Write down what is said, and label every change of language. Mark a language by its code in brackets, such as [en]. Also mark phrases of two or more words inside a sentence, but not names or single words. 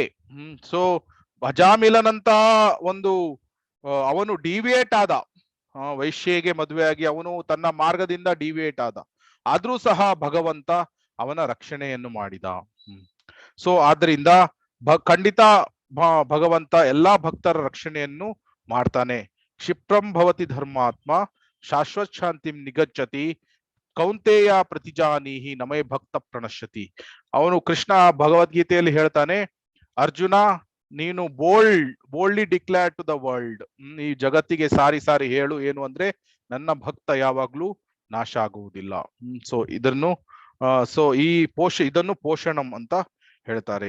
[kn] ಸೊ ಅಜಾಮಿಲನಂತಹ ಅವನು ಡಿವಿಯೇಟ್ ಆದ, ವೈಶ್ಯೆಗೆ ಮದುವೆ ಆಗಿ ಅವನು ತನ್ನ ಮಾರ್ಗದಿಂದ ಡಿವಿಯೇಟ್ ಆದ, ಆದ್ರೂ ಸಹ ಭಗವಂತ ಅವನ ರಕ್ಷಣೆಯನ್ನು ಮಾಡಿದ. ಸೊ ಆದ್ರಿಂದ ಖಂಡಿತ ಭಗವಂತ ಎಲ್ಲಾ ಭಕ್ತರ ರಕ್ಷಣೆಯನ್ನು ಮಾಡ್ತಾನೆ. [sa] ಕ್ಷಿಪ್ರಂ ಭವತಿ ಧರ್ಮಾತ್ಮ ಶಾಶ್ವತ್ ಶಾಂತಿಂ ನಿಗಚ್ಚತಿ ಕೌಂತೆಯ ಪ್ರತಿಜಾನೀಹಿ ನಮೇ ಭಕ್ತ ಪ್ರಣಶ್ಯತಿ. [kn] ಅವನು ಕೃಷ್ಣ ಭಗವದ್ಗೀತೆಯಲ್ಲಿ ಹೇಳ್ತಾನೆ, ಅರ್ಜುನ ನೀನು [en] boldly declare to the world, [kn] ಈ ಜಗತ್ತಿಗೆ ಸಾರಿ ಹೇಳು ಏನು ಅಂದ್ರೆ ನನ್ನ ಭಕ್ತ ಯಾವಾಗ್ಲೂ ನಾಶ ಆಗುವುದಿಲ್ಲ. ಸೊ ಇದನ್ನು ಇದನ್ನು ಪೋಷಣಂ ಅಂತ ಹೇಳ್ತಾರೆ.